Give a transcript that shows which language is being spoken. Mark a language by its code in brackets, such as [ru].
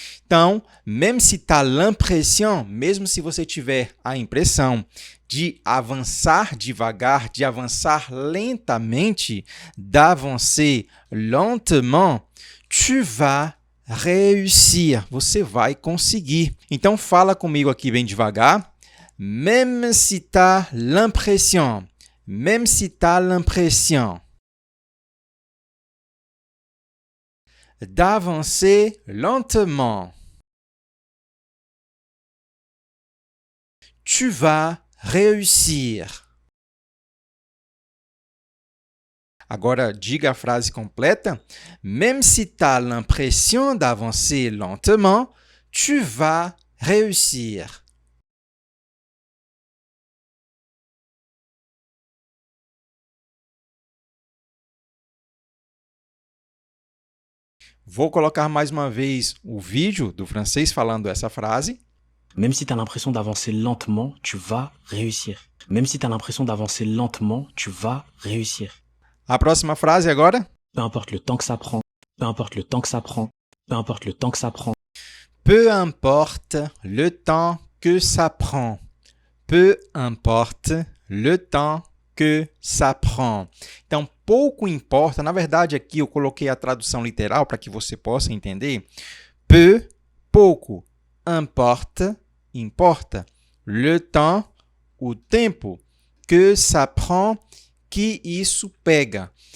[pt] Então, [fr] même si tu as l'impression, [pt] mesmo se você tiver a impressão de avançar devagar, de avançar lentamente, [fr] d'avancer lentement, tu vas réussir. [pt] Você vai conseguir. Então, fala comigo aqui bem devagar. [fr] Même si tu as l'impression. Même si tu as l'impression d'avancer lentement, tu vas réussir. [pt] Agora, diga a frase completa. [fr] Même si tu as l'impression d'avancer lentement, tu vas réussir. [pt] Vou colocar mais uma vez o vídeo do francês falando essa frase. [fr] Même si tu as l'impression d'avancer lentement, tu vas réussir. Même si tu as l'impression d'avancer lentement, tu vas réussir. [pt] A próxima frase agora. [fr] Peu importe le temps que ça prend. Peu importe le temps que ça prend. Peu importe le temps que ça prend. Peu importe le temps que ça prend. Peu importe le temps que ça prend. [pt] Então, pouco importa. Na verdade, aqui eu coloquei a tradução literal para que você possa entender. Peu, pouco. Importe, importa. Le temps, o tempo. Que ça prend, que isso pega.